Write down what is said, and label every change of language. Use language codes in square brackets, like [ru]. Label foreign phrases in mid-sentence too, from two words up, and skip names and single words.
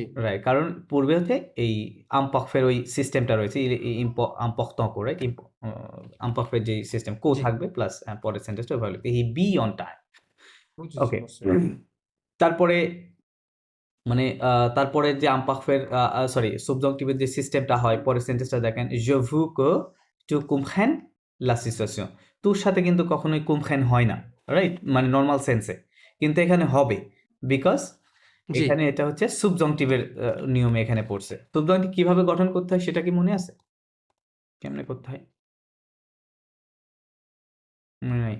[bn] রাইট, কারণ পূর্বে হচ্ছে এই আমপক্ষের ওই সিস্টেমটা রয়েছে, আমপক্ত করে আমপক্ষের যে সিস্টেম কো জি থাকবে প্লাস পরের সেন্টেন্সটা ওইভাবে লিখতে, [en] he be on time. [bn] বুঝেছি ওকে, মুসিও, তারপরে মানে তারপরে যে আম্পাকফের সরি সুবজংটিভের যে সিস্টেমটা হয়, পরের সেন্টেন্সটা দেখেন, [fr] je veux que tu comprennes la situation। [bn] তোর সাথে কিন্তু কখনোই কুমখেন হয় না, রাইট? মানে [en] normal senseে, [bn] কিন্তু এখানে হবে বিকজ জি এখানে এটা হচ্ছে সুবজংটিভের নিয়মে এখানে পড়ছে। সুবজংটিভ কিভাবে গঠন করতে হয় সেটা কি মনে আছে? কেমনে করতে হয় মনে নাই?